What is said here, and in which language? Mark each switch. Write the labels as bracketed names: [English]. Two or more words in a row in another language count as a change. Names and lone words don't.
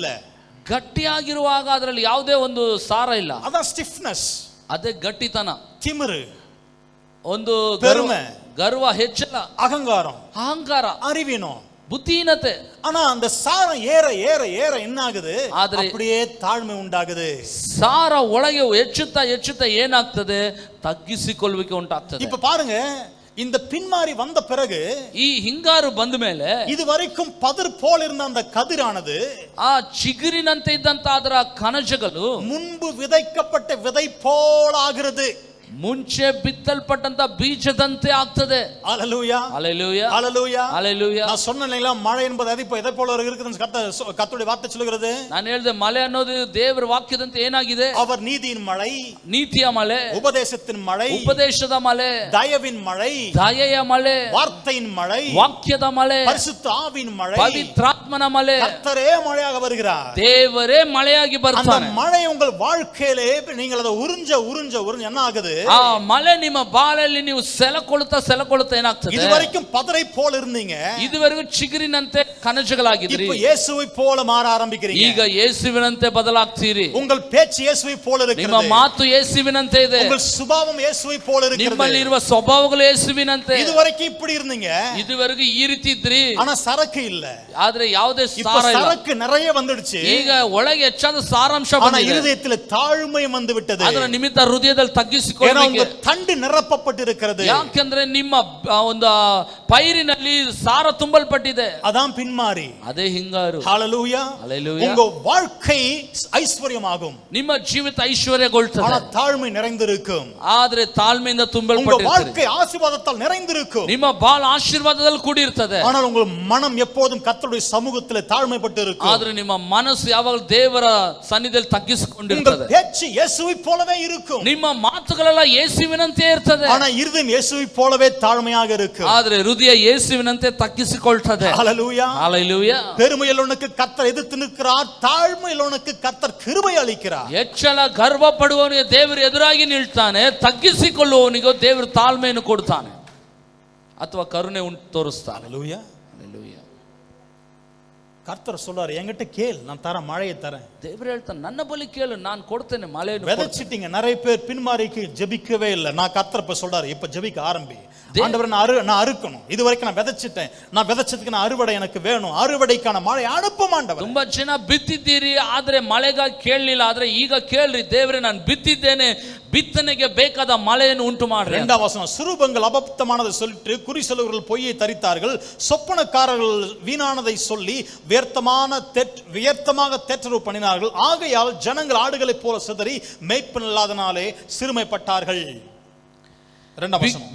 [Kannada] ಗಟ್ಟಿಯಾಗಿರುವಾಗ ಅದರಲ್ಲಿ ಯಾವುದೇ ಒಂದು ಸಾರ ಇಲ್ಲ. [Tamil] அதான் ஸ்டிஃப்னஸ், [Kannada] ಅದೇ ಗಟ್ಟಿತನ, [Tamil] திமிரு, [Kannada] ಒಂದು [Tamil] பெருமை, [Kannada] ಗರ್ವ, ಹೆಚ್ಚಳ, ಅಹಂಕಾರ, [Tamil] அறிவீனம், [Kannada] ಬುದ್ಧಿಹೀನತೆ. [Tamil] ஆனா அந்த சாரம் ஏற ஏற ஏற என்ன ஆகுது? அப்படியே தாழ்மை உண்டாகுது. [Kannada] ಸಾರ ಒಳಗೆ ಹೆಚ್ಚುತ್ತಾ ಏನಾಗ್ತದೆ? ತಗ್ಗಿಸಿಕೊಳ್ಳುವಿಕೆ ಉಂಟಾಗ್ತದೆ. [Tamil] இப்ப பாருங்க, இந்த பின்மாரி வந்த பிறகு, [Kannada] ಈ ಹಿಂಗಾರು ಬಂದ ಮೇಲೆ [Tamil] இதுவரைக்கும் பதிர் போல் இருந்த அந்த கதிரானது [Kannada] ಆ ಚಿಗುರಿನಂತೆ ಇದ್ದಂತ ಅದರ ಕಣಜಗಳು [Tamil] முன்பு விதைக்கப்பட்ட விதை போல் ஆகிறது. [Kannada] ಮುಂಚೆ ಬಿತ್ತಲ್ಪಟ್ಟಂತ ಬೀಜದಂತೆ ಆಗ್ತದೆ. [Tamil] ஹalleluya ஹalleluya ஹalleluya ஹalleluya. நான் சொன்னேன்ல மழை என்பது எதை போல இருக்குதுன்னு கர்த்தருடைய வார்த்தை சொல்கிறது. [Kannada] ನಾನು ಹೇಳಿದೆ ಮಳೆ ಅನ್ನೋದು ದೇವರ ವಾಕ್ಯದಂತೆ ಏನಾಗಿದೆ? [Tamil] அவர் நீதியின் மழை, [Kannada] ನೀತಿಯ ಮಳೆ, [Tamil] உபதேசத்தின் மழை, [Kannada] ಉಪದೇಶದ ಮಳೆ, [Tamil] தயவின் மழை, [Kannada] ದಯೆಯ ಮಳೆ, [Tamil] வார்த்தையின் மழை, [Kannada] ವಾಕ್ಯದ ಮಳೆ, [Tamil] பரிசுத்த ஆவியின் மழை, [Kannada] ಪವಿತ್ರಾತ್ಮನ ಮಳೆ. [Tamil] கர்த்தரே மழையாக வருகிறார். [Kannada] ದೇವರೇ ಮಳೆಯಾಗಿ ಬರ್ತಾನೆ. [Tamil] அந்த மழை உங்கள் வாழ்க்கையிலே நீங்கள் அதை உறிஞ்ச என்ன ஆகுது? [Kannada] ಆ ಮಳೆ ನಿಮ್ಮ ಬಾಳಲ್ಲಿ ನೀವು ಸೆಲಕೊಳ್ತಾ ಏನಾಗ್ತದೆ? [Tamil] இதுவரைக்கும் பதரை போல இருந்தீங்க, [Kannada] ಇದುವರೆಗೂ ಚಿಗುರಿನಂತೆ ಕಣಜಗಳಾಗಿದ್ರಿ. [Tamil] இப்போ இயேசுவை போல மாற ஆரம்பிக்கிறீங்க. [Kannada] ಈಗ ಯೇಸುವಿನಂತೆ ಬದಲಾಗ್ತೀರಿ. [Tamil] உங்கள் பேச்சு இயேசுவை போல இருக்கிறது. [Kannada] ನಿಮ್ಮ ಮಾತು ಯೇಸುವಿನಂತೆ ಇದೆ. [Tamil] உங்கள் சுபாவம் இயேசுவை போல இருக்கிறது. [Kannada] ನಿಮ್ಮಲ್ಲಿ ಇರುವ ಸ್ವಭಾವಗಳು ಯೇಸುವಿನಂತೆ. [Tamil] இதுவரைக்கும் இப்படி இருந்தீங்க, [Kannada] ಇದುವರೆಗೂ ಈ ರೀತಿ ಇದ್ರಿ, [Tamil] ஆனா சரக்கு இல்ல. [Kannada] ಆದ್ರೆ ಯಾವುದೇ [Tamil] இப்போ [Kannada] ಸಾರ ಇಲ್ಲ. [Tamil] சரக்கு நிறைய வந்துடுச்சு. [Kannada] ಈಗ ಒಳಗೆ ಹೆಚ್ಚಾದ ಸಾರಾಂಶ [Tamil] ஆனா [Kannada] ಬಂದಿದೆ. [Tamil] இருதயத்தில் தாழ்மை வந்து விட்டது. [Kannada] ಅದರ ನಿಮಿತ್ತ ಹೃದಯದಲ್ಲಿ [Tamil] ஏன்னா [Kannada] ತಗ್ಗಿಸಿಕೊಳ್ಳಲಿಕ್ಕೆ. [Tamil] உங்க தண்டு நிரப்பப்பட்டிருக்கிறது. [Kannada] ಯಾಕೆಂದ್ರೆ ನಿಮ್ಮ ಒಂದು ಪೈರಿನಲ್ಲಿ ಸಾರ ತುಂಬಲ್ಪಟ್ಟಿದೆ. [Tamil] அதான் பின்மாறி. [Kannada] ಅದೇ ಹಿಂಗಾರು. [Tamil] ஹalleluya ஹalleluya. உங்க வாழ்க்கை ஐஸ்வர்யமாகும், [Kannada] ನಿಮ್ಮ ಜೀವಿತ ಐಶ್ವರ್ಯಗೊಳ್ತದೆ, [Tamil] ஆனா தாழ்மை நிறைந்திருக்கும். [Kannada] ಆದ್ರೆ ತಾಳ್ಮೆಯಿಂದ [Tamil] உங்க [Kannada] ತುಂಬಲ್ಪಟ್ಟಿದೆ. [Tamil] வாழ்க்கை ஆசீர்வாதத்தால் நிறைந்திருக்கும், [Kannada] ನಿಮ್ಮ ಬಾಳ ಆಶೀರ್ವಾದದಲ್ಲಿ ಕೂಡಿರ್ತದೆ. [Tamil] ஆனால் உங்கள் மனம் எப்போதும் கர்த்தருடைய சமூகத்தில் தாழ்மைப்பட்டு இருக்கும். [Kannada] ಆದ್ರೆ ನಿಮ್ಮ ಮನಸ್ಸು ಯಾವಾಗಲೂ ದೇವರ ಸನ್ನಿಧಿಯಲ್ಲಿ [Tamil] உங்கள் [Kannada] ತಗ್ಗಿಸಿಕೊಂಡಿರ್ತದೆ. [Tamil] பேச்சு இயேசுவை போலவே இருக்கும், [Kannada] ನಿಮ್ಮ ಮಾತುಗಳೆಲ್ಲ ಯೇಸುವಿನಂತೆ ಇರ್ತದೆ. [Tamil] ஆனா இருதயம் இயேசுவை போலவே தாழ்மையாக இருக்கும். [Kannada] ಆದ್ರೆ ಹೃದಯ ಯೇಸುವಿನಂತೆ ತಗ್ಗಿಸಿಕೊಳ್ತದೆ. [Tamil] ஹalleluya ஹalleluya. பெருமையுள்ளவனுக்கு கர்த்தர் எதிர்த்து நிற்கிறார், தாழ்மையுள்ளவனுக்கு கர்த்தர் கிருபை அளிக்கிறார். [Kannada] ಹೆಚ್ಚಳ ಗರ್ವ ಪಡುವವನಿಗೆ ದೇವರು ಎದುರಾಗಿ ನಿಲ್ತಾನೆ, ತಗ್ಗಿಸಿಕೊಳ್ಳುವವನಿಗೆ ದೇವರು ತಾಳ್ಮೆಯನ್ನು ಕೊಡ್ತಾನೆ ಅಥವಾ ಕರುಣೆ ತೋರಿಸ್ತಾನೆ. [Tamil] ஹalleluya ஹalleluya. கர்த்தர் சொல்றாரு, என்கிட்ட கேள், நான் தர மழையை தரேன். ದೇವರು ಹೇಳ್ತಾನೆ, ನನ್ನ ಬಳಿ ಕೇಳು, ನಾನು ಕೊಡ್ತೇನೆ ಮಳೆಯನ್ನು. விதைச்சிட்டீங்க, நிறைய பேர் பின்மாறிக்கு ஜெபிக்கவே இல்லை. நான் கர்த்தர் இப்ப சொல்றாரு, இப்ப ஜெபிக்க ஆரம்பி. ஆண்டவரே, நான் அறுக்கணும். இது வரைக்கும் நான் விதைச்சிட்டேன், நான் விதைச்சதுக்கு நான் அறுவடை எனக்கு வேணும். அறுவடைக்கான மழை அனுப்பும் ஆண்டவர். [Kannada] ತುಂಬಾ ಜನ ಬಿತ್ತಿದ್ದೀರಿ, ಆದ್ರೆ ಮಳೆಗಾಗಿ ಕೇಳಲಿಲ್ಲ. ಆದ್ರೆ ಈಗ ಕೇಳ್ರಿ, ದೇವರೇ ನಾನು ಬಿತ್ತಿದ್ದೇನೆ, ಬಿತ್ತನೆಗೆ ಬೇಕಾದ ಮಳೆಯನ್ನು ಉಂಟು ಮಾಡ್ರಿ. [Tamil] இரண்டாம் வசனம், சுரூபங்கள் அபத்தமானதை சொல்லிட்டு குறி சொல்லுகிறவர்கள் பொய்யை தரித்தார்கள், சொப்பனக்காரர்கள் வீணானதை சொல்லி வியர்த்தமாக தேற்றரவு பண்ணினார்கள். ஆகையால் ஜனங்கள் ஆடுகளைப் போல சிதறி மேய்ப்பன் இல்லாதனாலே சிறுமைப்பட்டார்கள். இரண்டாம் வசனம்,